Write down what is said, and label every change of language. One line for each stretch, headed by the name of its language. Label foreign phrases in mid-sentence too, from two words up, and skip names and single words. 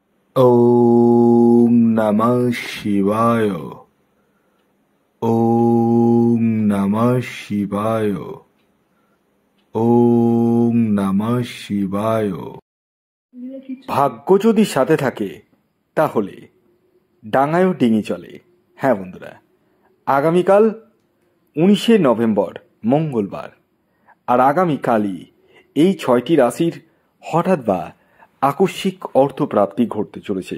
Sanskrit: ওম নমঃ শিবায়। ওম নমঃ শিবায়। ওম নমঃ শিবায়।
Bangla: ভাগ্য যদি সাথে থাকে তাহলে ডাঙায়ও ডিঙি চলে। হ্যাঁ বন্ধুরা, আগামীকাল 19শে নভেম্বর মঙ্গলবার, আর আগামীকালই এই 6টি রাশির হঠাৎ বা আকস্মিক অর্থপ্রাপ্তি ঘটতে চলেছে।